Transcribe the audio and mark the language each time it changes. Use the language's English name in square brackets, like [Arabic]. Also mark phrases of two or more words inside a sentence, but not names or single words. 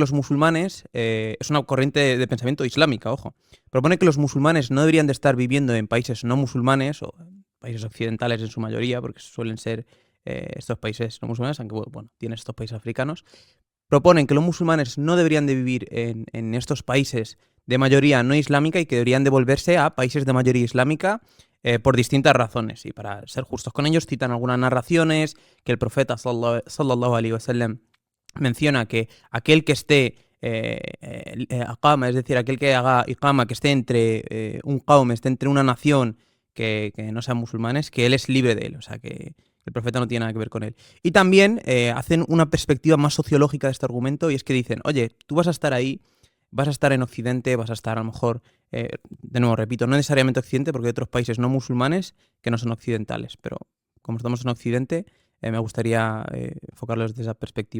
[Spanish] los musulmanes, es una corriente de pensamiento islámica, ojo, propone que los musulmanes no deberían de estar viviendo en países no musulmanes o países occidentales en su mayoría, porque suelen ser estos países no musulmanes, aunque bueno, tiene estos países africanos, proponen que los musulmanes no deberían de vivir en estos países de mayoría no islámica y que deberían devolverse a países de mayoría islámica por distintas razones. Y para ser justos con ellos, citan algunas narraciones que el profeta [Arabic] صلى الله عليه وسلم [Spanish] menciona que aquel que esté aqama, es decir, aquel que haga iqama, que esté entre un qaum, esté entre una nación que no sean musulmanes, que él es libre de él, o sea, que el profeta no tiene nada que ver con él. Y también hacen una perspectiva más sociológica de este argumento y es que dicen, oye, tú vas a estar ahí, vas a estar en Occidente, vas a estar a lo mejor, de nuevo, repito, no necesariamente Occidente, porque hay otros países no musulmanes que no son occidentales, pero como estamos en Occidente, me gustaría enfocarlo desde esa perspectiva.